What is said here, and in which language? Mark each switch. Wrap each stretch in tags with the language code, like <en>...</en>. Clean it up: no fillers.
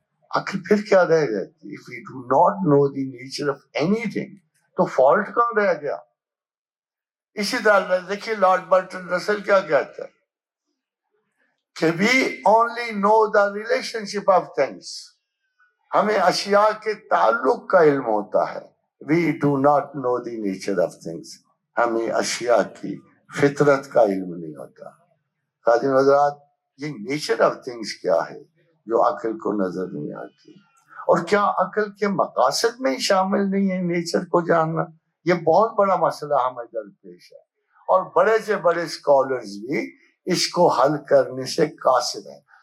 <ur>عقل پھر کیا رہ جاتی؟</ur> <en>if we do not know the nature of anything</en> <ur>تو فالٹ کہاں رہ گیا؟ اسی طرح دیکھیے لارڈ برٹن رسل کیا کہتا ہے کہ</ur> <en>we only know the relationship of things.</en> <ur>ہمیں اشیاء کے تعلق کا علم ہوتا ہے.</ur> <en>we do not know the nature of things.</en> <ur>ہمیں اشیاء کی فطرت کا علم نہیں ہوتا. خادم حضرات، یہ نیچر آف تھنگس کیا ہے جو عقل کو نظر نہیں آتی؟ اور کیا عقل کے مقاصد میں شامل نہیں ہے نیچر کو جاننا؟ یہ بہت بڑا مسئلہ ہمیں درپیش ہے، اور بڑے سے بڑے اسکالرز بھی اس کو حل کرنے سے قاصر ہیں.</ur>